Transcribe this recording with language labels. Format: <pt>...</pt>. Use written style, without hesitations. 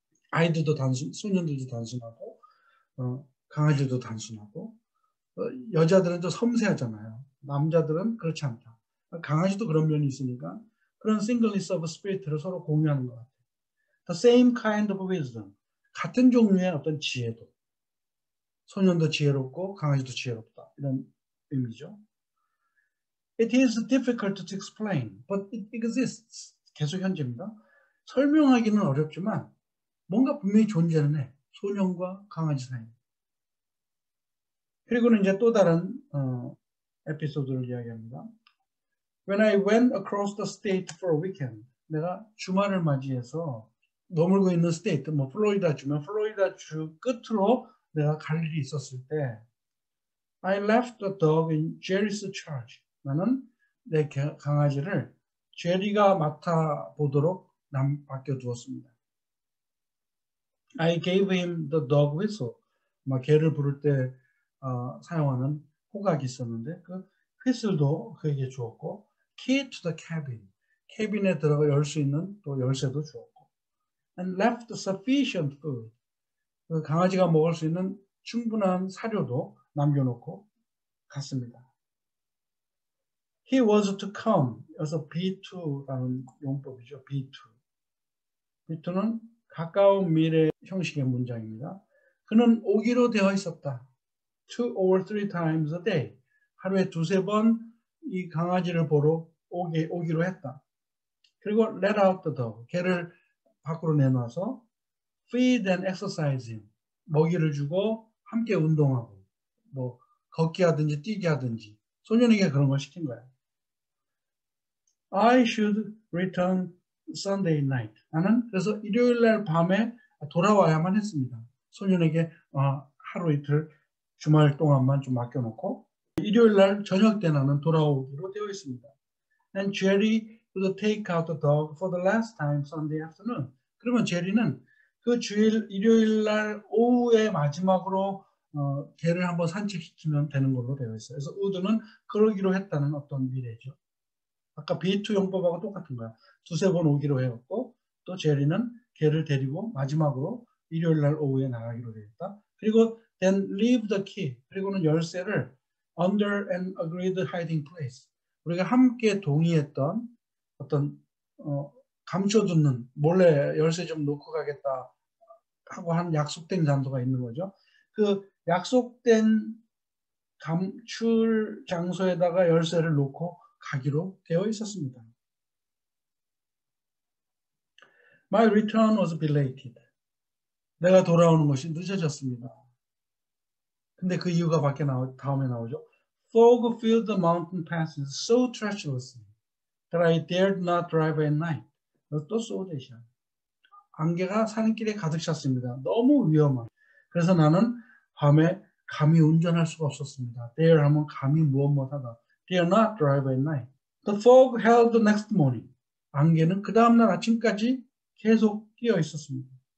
<ko>아이들도 소년들도 단순하고 강아지도 단순하고 여자들은 좀 섬세하잖아요. 남자들은 그렇지 않다. 강아지도 그런 면이 있으니까 그런</ko> <en>singleness of spirit</en> <ko>를 서로 공유하는 것 같아요.</ko> <en>The same kind of wisdom.</en> <ko>같은 종류의 어떤 지혜도. 소년도 지혜롭고 강아지도 지혜롭다. 이런 의미죠.</ko> <en>It is difficult to explain, but it exists.</en> <ko>계속 현재입니다. 설명하기는 어렵지만 뭔가 분명히 존재는 해. 소년과 강아지 사이. 그리고는 이제 또 다른 에피소드를 이야기합니다.</ko> <en>When I went across the state for a weekend,</en> <ko>내가 주말을 맞이해서 머물고 있는 스테이트, 뭐 플로리다 주면 플로리다 주 끝으로 내가 갈 일이 있었을 때,</ko> <en>I left the dog in Jerry's charge.</en> <ko>나는 내 강아지를 제리가 맡아보도록 맡겨두었습니다.</ko> <en>I gave him the dog whistle.</en> <ko>막 개를 부를 때 사용하는 호각이 있었는데 그 휘슬도 그에게 주었고,</ko> <en>key to the cabin.</en> <ko>캐빈에 들어가 열 수 있는 또 열쇠도 주었고,</ko> <en>and left sufficient food.</en> <ko>그 강아지가 먹을 수 있는 충분한 사료도 남겨놓고 갔습니다.</ko> <en>He was to come.</en> <ko>그래서 B2라는 용법이죠. B2. B2는 가까운 미래 형식의 문장입니다. 그는 오기로 되어 있었다.</ko> <en>2 or 3 times a day.</en> <ko>하루에 두세 번 이 강아지를 보러 오기로 했다. 그리고</ko> <en>let out the dog.</en> <ko>개를 밖으로 내놔서</ko> <en>feed and exercise him.</en> <ko>먹이를 주고 함께 운동하고 뭐 걷기 하든지 뛰기 하든지 소년에게 그런 걸 시킨 거야.</ko> <en>I should return Sunday night.</en> <ko>나는 그래서 일요일 날 밤에 돌아와야만 했습니다. 소년에게 하루 이틀 주말 동안만 좀 맡겨놓고 일요일 날 저녁 때 나는 돌아오기로 되어 있습니다.</ko> <en>And Jerry would take out the dog for the last time Sunday afternoon.</en> <ko>그러면 제리는 그 주일 일요일 날 오후에 마지막으로 개를 한번 산책시키면 되는 걸로 되어 있어요. 그래서 would는 그러기로 했다는 어떤 미래죠. 아까 B2 용법하고 똑같은 거야. 두세 번 오기로 해왔고 또 제리는 개를 데리고 마지막으로 일요일 날 오후에 나가기로 되었다. 그리고</ko> <en>then leave the key.</en> <ko>그리고는 열쇠를</ko> <en>under an agreed hiding place.</en> <ko>우리가 함께 동의했던 어떤 감춰두는 몰래 열쇠 좀 놓고 가겠다 하고 한 약속된 장소가 있는 거죠. 그 약속된 감출 장소에다가 열쇠를 놓고 가기로 되어 있었습니다.</ko> <en>My return was belated.</en> <ko>내가 돌아오는 것이 늦어졌습니다. 근데 그 이유가 다음에 나오죠.</ko> <en>Fog filled the mountain passes so treacherously that I dared not drive at night.</en> <ko>또 소데시야. 안개가 산길에 가득 찼습니다. 너무 위험한. 그래서 나는 밤에 감히 운전할 수가 없었습니다. Dare 하면 감히 무엇 못하다.</ko> <en>Dare not drive at night. The fog held the next morning.</en> <ko>안개는 그 다음날 아침까지 계속 끼어 있었습니다.</ko>